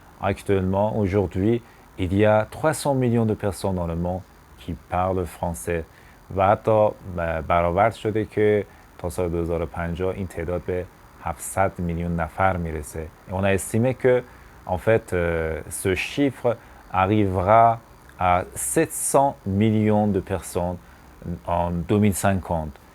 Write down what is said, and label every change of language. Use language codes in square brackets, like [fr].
[fr] Actuellement, aujourd'hui, il y a 300 millions de personnes dans le monde qui parlent français. [fa] و حتی برآورد شده که تا سال 2050 این تعداد به 700 میلیون نفر میرسه. [fr] On a estimé que en fait ce chiffre arrivera à 700 millions de personnes en 2050.